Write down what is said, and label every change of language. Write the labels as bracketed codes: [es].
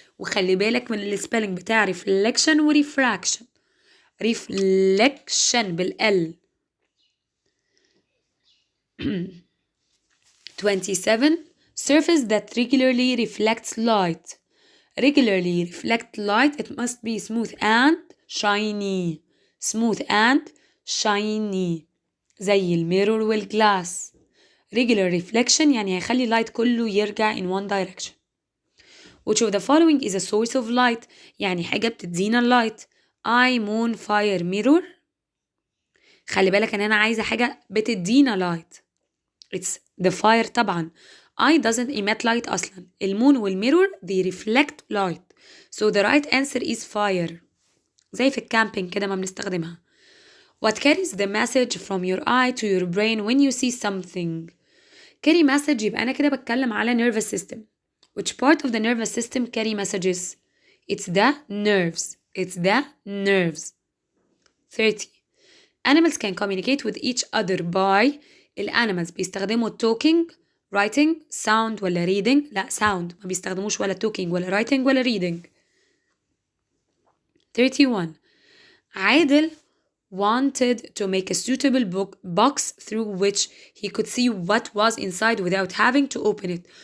[ar] وخلي بالك من السبيلنج بتاع reflection و refraction. reflection بالال. [en] 27. Surface that regularly reflects light. It must be smooth and shiny. [ar] زي الميرور والجلاس. regular reflection يعني هيخلي اللايت كله يرجع [en] in one direction. Which of the following is a source of light؟ [ar] يعني حاجة بتدينا اللايت. [en] eye, moon, fire, mirror. [ar] خلي بالك ان انا عايزة حاجة بتدينا لايت. [en] It's the fire [ar] طبعا. [en] eye doesn't emit light [ar] اصلا. المون والميرور [en] they reflect light. So the right answer is fire. [ar] زي في الكامبينج كده ما بنستخدمها. [en] What carries the message from your eye to your brain when you see something؟ carry message يبقى أنا كده بتكلم على nervous system. Which part of the nervous system carry messages؟ It's the nerves. 30. Animals can communicate with each other by. [ar] الانيمالز بيستخدموا [en] talking, writing, sound [ar] ولا reading؟ لا sound، ما بيستخدموش ولا talking ولا writing ولا reading. [en] 31. Adel wanted to make a suitable box through which he could see what was inside without having to open it.